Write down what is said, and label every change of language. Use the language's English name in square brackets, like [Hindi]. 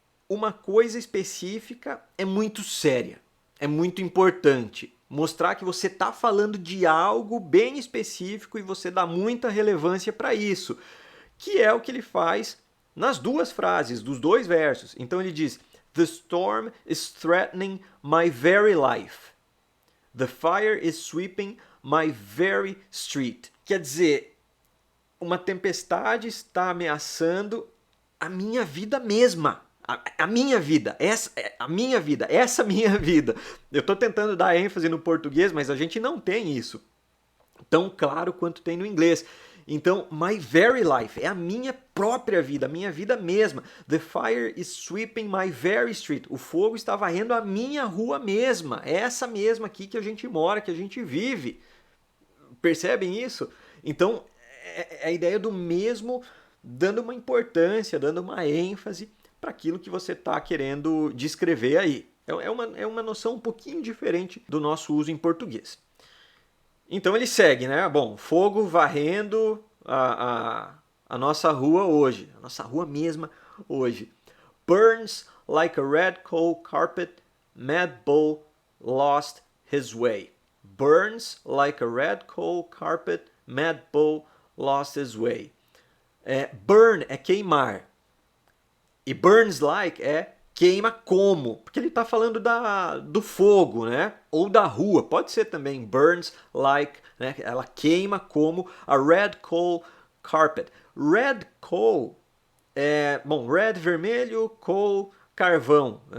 [Portuguese] uma coisa específica é muito séria, é muito importante. Mostrar que você está falando de algo bem específico e você dá muita relevância para isso, que é o que ele faz nas duas frases, dos dois versos. Então ele diz: [English] The storm is threatening my very life. The fire is sweeping my very street. [Portuguese] Quer dizer, uma tempestade está ameaçando a minha vida mesma. A minha vida, a minha vida, essa minha vida. Eu estou tentando dar ênfase no português, mas a gente não tem isso tão claro quanto tem no inglês. Então, [English] my very life [Portuguese] é a minha própria vida, a minha vida mesma. [English] The fire is sweeping my very street. [Portuguese] O fogo está varrendo a minha rua mesma, essa mesma aqui que a gente mora, que a gente vive. Percebem isso? Então, é a ideia do mesmo, dando uma importância, dando uma ênfase para aquilo que você está querendo descrever aí. É uma noção um pouquinho diferente do nosso uso em português. Então ele segue, né? Bom, fogo varrendo a nossa rua hoje, a nossa rua mesma hoje. [English] Burns like a red coal carpet, Mad Bull lost his way. Burns like a red coal carpet, Mad Bull lost his way. [Portuguese] Burn é queimar. E [English] burns like [Portuguese] é queima como, porque ele está falando do fogo, né? Ou da rua, pode ser também [English] burns like, [Portuguese] né? Ela queima como a [English] red coal carpet. Red coal [Portuguese] red vermelho, coal carvão.